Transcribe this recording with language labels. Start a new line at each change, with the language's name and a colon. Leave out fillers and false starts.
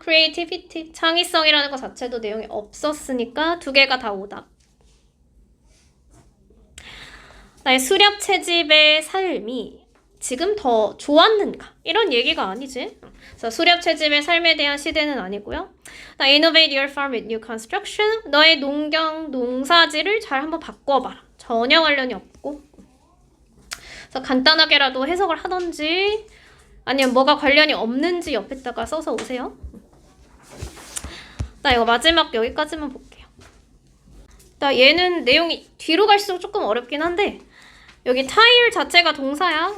Korean: creativity 창의성이라는 것 자체도 내용이 없었으니까 두 개가 다 오답. 나의 수렵 채집의 삶이 지금 더 좋았는가? 이런 얘기가 아니지. 그래서 수렵 채집의 삶에 대한 시대는 아니고요. 나
English: innovate your farm with new construction.
Korean: 너의 농사지를 잘 한번 바꿔봐라. 전혀 관련이 없고. 그래서 간단하게라도 해석을 하던지 아니면 뭐가 관련이 없는지 옆에다가 써서 오세요. 나 이거 마지막 여기까지만 볼게요. 나 얘는 내용이 뒤로 갈수록 조금 어렵긴 한데 여기 tire 자체가 동사야.